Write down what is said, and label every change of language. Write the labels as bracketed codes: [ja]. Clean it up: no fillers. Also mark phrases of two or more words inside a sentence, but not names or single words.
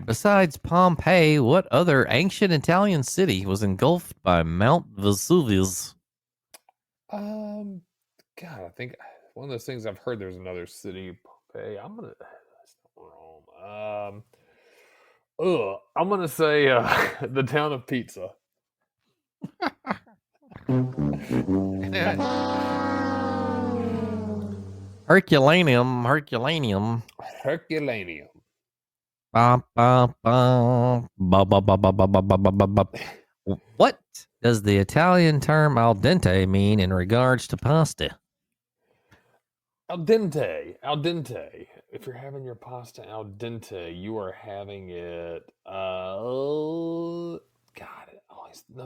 [en] Besides Pompeii, what other ancient Italian city was engulfed by Mount Vesuvius? God, I think one of those things I've heard. There's another city, Pompeii. That's not wrong. I'm gonna say the town of Pizza. Herculaneum. Herculaneum. Herculaneum. Ba, ba, ba. Ba, ba, ba, ba, ba, ba, ba, ba, ba. What does the Italian term [it] al dente [en] mean in regards to pasta? [it] Al dente. Al dente. [en] If you're having your pasta [it] al dente, [en] you are having it. God, it always no.